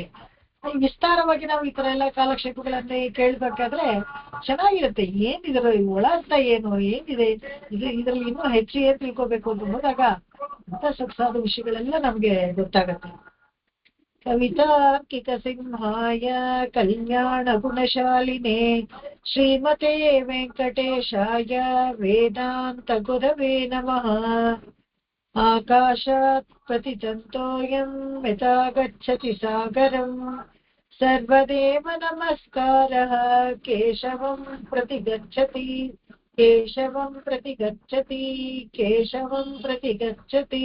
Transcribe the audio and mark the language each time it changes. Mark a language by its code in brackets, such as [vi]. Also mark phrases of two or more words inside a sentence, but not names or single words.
[kn] ವಿಸ್ತಾರವಾಗಿ ನಾವು ಈ ತರ ಎಲ್ಲ ಕಾಲಕ್ಷೇಪಗಳನ್ನೇ ಕೇಳ್ಬೇಕಾದ್ರೆ ಚೆನ್ನಾಗಿರುತ್ತೆ. ಏನಿದ್ರ ಒಳ ಅರ್ಥ ಏನಿದೆ, ಇದ್ರಲ್ಲಿ ಇನ್ನೂ ಹೆಚ್ಚು ಏನ್ ತಿಳ್ಕೊಬೇಕು ಅಂತ ಹೋದಾಗ ಅಂತ ಸೊಗಸಾದ ವಿಷಯಗಳೆಲ್ಲ ನಮ್ಗೆ ಗೊತ್ತಾಗತ್ತೆ. [sa] ಕವಿತಾರ್ಕಿಕ ಸಿಂಹಾಯ ಕಲ್ಯಾಣ ಗುಣಶಾಲಿನೇ ಶ್ರೀಮತೆ ವೆಂಕಟೇಶಾಯ ವೇದಾಂತ ಗುರವೇ ನಮಃ. ಆಕಾಶಾತ್ ಪತಿತಂತೋಯಂ ಯಥಾ ಗಚ್ಚತಿ ಸಾಗರಂ ಸರ್ವದೇವ ನಮಸ್ಕಾರಃ ಕೇಶವಂ ಪ್ರತಿ ಗಚ್ಚತಿ.